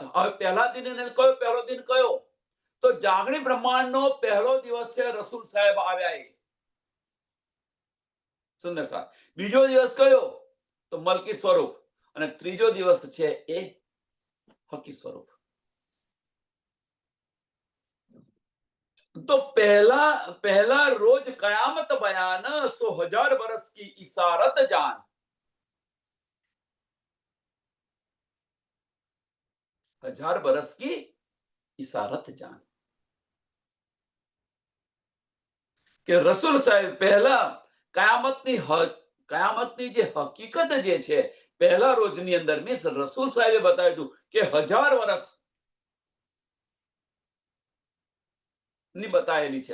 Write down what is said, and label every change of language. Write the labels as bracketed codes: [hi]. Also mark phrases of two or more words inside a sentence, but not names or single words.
[gu] હવે પહેલા દિન કયો પહેલો દિન કયો? તો જાગણી બ્રહ્માંડનો પહેલો દિવસ છે રસૂલ સાહેબ આવ્યા એ. સુંદર સાહેબ. બીજો દિવસ કયો? તો મલકી સ્વરૂપ. અને ત્રીજો દિવસ છે એ હકી સ્વરૂપ. [hi] तो पहला रोज कयामत बयान, 100,000 बरस की इशारत जान. हजार बरस की इशारत जान. [gu] કે રસૂલ સાહેબ પહેલા કયામતની જે હકીકત જે છે પહેલા રોજની અંદર મીન્સ રસૂલ સાહેબે બતાવ્યું હતું કે 1000 વર્ષ ની બતાવેલી છે.